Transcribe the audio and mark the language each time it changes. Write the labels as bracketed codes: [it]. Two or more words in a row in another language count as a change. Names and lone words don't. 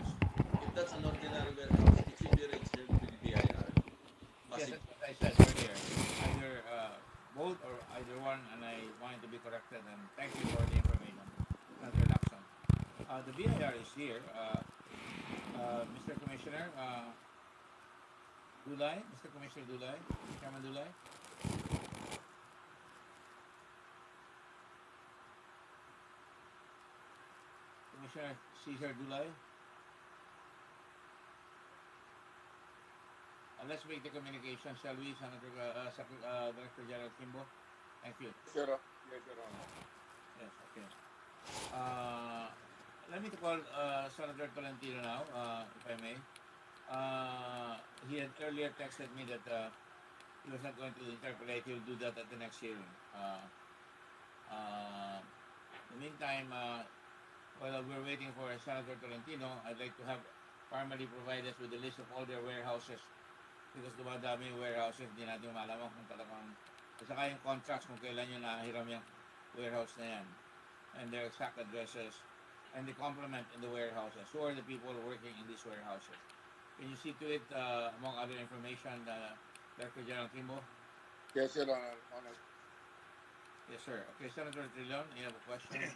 [en] if that's an ordinary warehouse, it should be registered with the BIR. Yes, that's what I said earlier. Either both or either one, and I wanted to be corrected, and thank you for the information. Introduction. The BIR is here. Mr. Commissioner Dulay, Mr. Commissioner Dulay, Chairman Dulay. Commissioner Cesar Dulay. Let's make the communication, shall we, Senator, Director General Kimbo? Thank you. Yes, Your Honor. Yes, okay. Let me call Senator Tolentino now, if I may. He had earlier texted me that he was not going to interpolate. He will do that at the next hearing. In the meantime, while we're waiting for Senator Tolentino, I'd like to have formally provide us with a list of all their warehouses, because [tl] dumadami yung warehouses, hindi natin malaman kung talagang, at saka yung contracts kung kailan yung nahiram yung warehouse na yan, [en] and their exact addresses, and the complement in the warehouses. Who are the people working in these warehouses? Can you see to it, among other information, Director General Kimbo? Yes, Your Honor. Yes, sir. Okay, Senator Trilon, you have a question?